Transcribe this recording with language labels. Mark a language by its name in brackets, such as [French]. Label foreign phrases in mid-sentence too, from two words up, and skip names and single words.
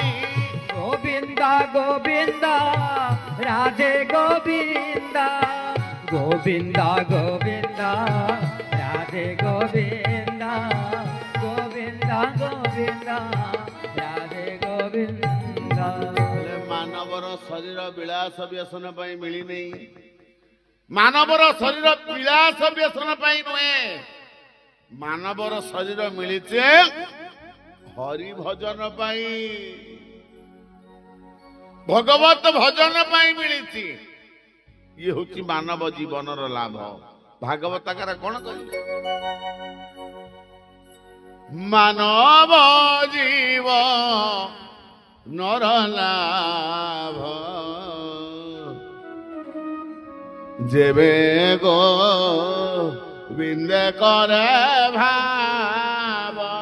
[Bangla] গোবিন্দ গোবিন্দ রাধে গোবিন্দ গোবিন্দ গোবিন্দ রাধে গোবিন্দ গোবিন্দ গোবিন্দ রাধে গোবিন্দ [Odia] ମାନବର ଶରୀର ବିଳାସ ବ୍ୟସନ ପାଇଁ ମିଳିନି ମାନବର ଶରୀର ବିଳାସ ବ୍ୟସନ ପାଇଁ ନୁହେଁ ମାନବର ଶରୀର ମିଳିଛି ହରି ଭଜନ ପାଇଁ ଭଗବତ ଭଜନ ପାଇଁ ମିଳିଛି ଇଏ ହଉଛି ମାନବ ଜୀବନର ଲାଭ ଭାଗବତକାର କଣ କହିଲେ ମାନବ ଜୀବ ନର ଲାଭ ଯେବେ ଗୋବିନ୍ଦେ କରେ ଭାବ